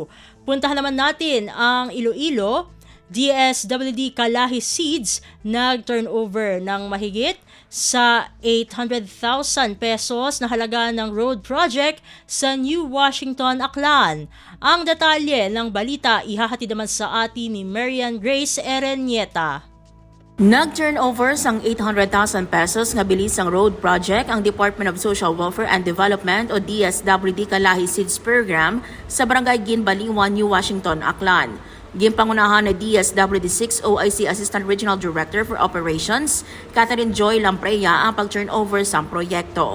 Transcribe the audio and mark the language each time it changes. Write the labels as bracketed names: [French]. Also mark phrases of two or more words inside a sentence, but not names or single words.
[Filipino] Puntahan naman natin ang Iloilo. DSWD Kalahi Seeds nag-turnover ng mahigit sa 800,000 pesos na halaga ng [English] road project [Filipino] sa New Washington, Aklan. Ang detalye ng balita ihahatid naman sa atin ni Marian Grace Erenieta. [Hiligaynon] Nag-turnover sang 800,000 pesos nga bilis ang [English] road project [Hiligaynon] ang Department of Social Welfare and Development o DSWD Kalahi Seeds Program sa Barangay Ginbaliwan, New Washington, Aklan. Ginpangunahan na DSWD 6 OIC Assistant Regional Director for Operations, Catherine Joy Lampreya ang pag-turnover sa proyekto.